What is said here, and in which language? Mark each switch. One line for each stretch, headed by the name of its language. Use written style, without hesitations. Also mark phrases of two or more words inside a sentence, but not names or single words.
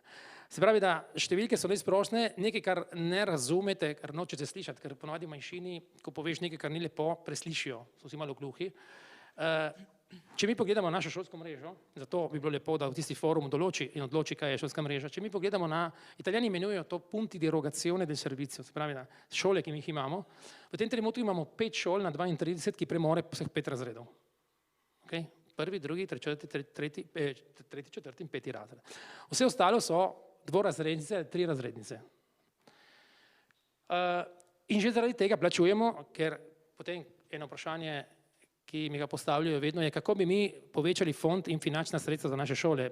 Slovenian: Se pravi, da številke so neizprošne, nekaj, kar ne razumete, kar nočete slišati, ker ponovadi v manjšini, ko poveš nekaj, kar ni lepo, preslišijo, so vsi malo gluhi. Če mi pogledamo našo šolsko mrežo, zato bi bilo lepo, da v tisti forum določi in odloči, kaj je šolska mreža, če mi pogledamo na, Italijani imenujejo to
Italian: punti di erogazione del servizio,
Slovenian: se pravi, na šole, ki mi jih imamo, v tem trenutku imamo 5 šol na 32, ki premore vseh 5 razredov. Okay? Prvi, drugi, tretji, četrti in 5. razred. Vse ostalo so dvorazrednice, 3-razrednice. In že zaradi tega plačujemo, ker potem eno vprašanje, ki mi ga postavljajo vedno, je, kako bi mi povečali fond in finančna sredstva za naše šole.